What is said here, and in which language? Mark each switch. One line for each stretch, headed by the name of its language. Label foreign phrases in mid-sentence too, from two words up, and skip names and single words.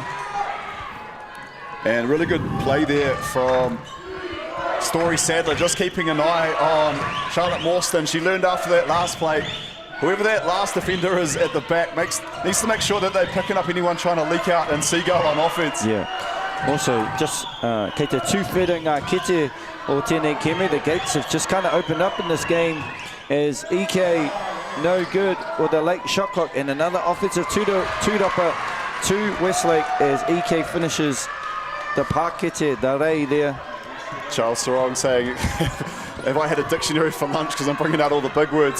English: And really good play there from Story Sadler, just keeping an eye on Charlotte Morstan. She learned after that last play, whoever that last defender is at the back needs to make sure that they're picking up anyone trying to leak out and Seagull on offense. Yeah. Also, just
Māori: kei te tūwhera ngā kete o tēnei keme,
English: the gates have just kind of opened up in this game as EK no good with a late shot clock and another offensive tūrapa to Westlake as EK finishes the pakete, the rei there. Charles Sarong saying, if I had a dictionary for lunch because I'm bringing out all the big words.